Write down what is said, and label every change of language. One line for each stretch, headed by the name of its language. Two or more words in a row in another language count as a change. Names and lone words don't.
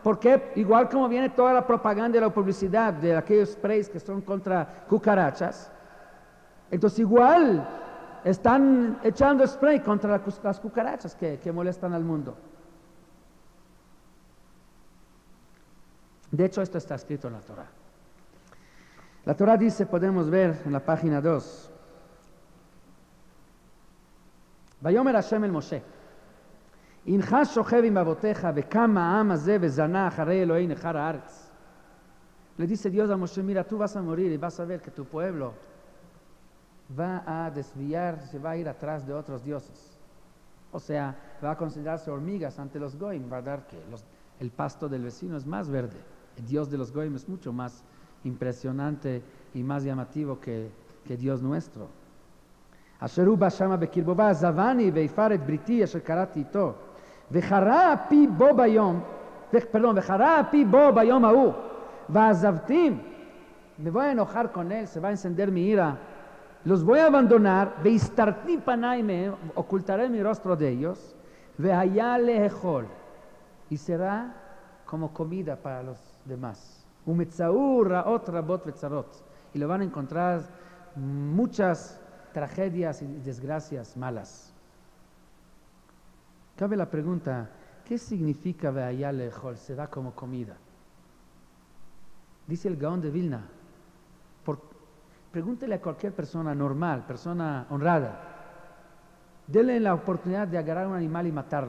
Spanish: Porque igual como viene toda la propaganda y la publicidad de aquellos sprays que son contra cucarachas, entonces igual están echando spray contra las cucarachas que molestan al mundo. De hecho, esto está escrito en la Torah. La Torah dice, podemos ver en la página 2,
Hebrew: ויאמר השם אל משה, הנך שוכב עם אבותיך וקם העם הזה וזנה אחרי אלוהי נכר הארץ.
Spanish: Le dice Dios a Moshe, mira, tú vas a morir y vas a ver que tu pueblo va a desviar, se va a ir atrás de otros dioses. O sea, va a considerarse hormigas ante los goyim, va a dar que el pasto del vecino es más verde. El Dios de los goyim es mucho más impresionante y más llamativo que Dios nuestro.
Hebrew: אשר הוא בא שמה בקרבו ועזבני ויפר את בריתי אשר קראתי איתו וחרה אפי בו ביום ההוא ועזבתים
Spanish: me voy a enojar con él, se va a encender mi ira, los voy a abandonar,
Hebrew: והסתרתי פניי מהם,
Spanish: ocultaré mi rostro de ellos,
Hebrew: והיה לאכול,
Spanish: y será como comida para los demás.
Hebrew: ומצאו רעות רבות וצרות,
Spanish: y lo van a encontrar muchas tragedias y desgracias malas. Cabe la pregunta, ¿qué significa
Hebrew: והיה לאכול?
Spanish: Se da como comida. Dice el Gaón de Vilna, pregúntele a cualquier persona normal, persona honrada, denle la oportunidad de agarrar un animal y matarlo.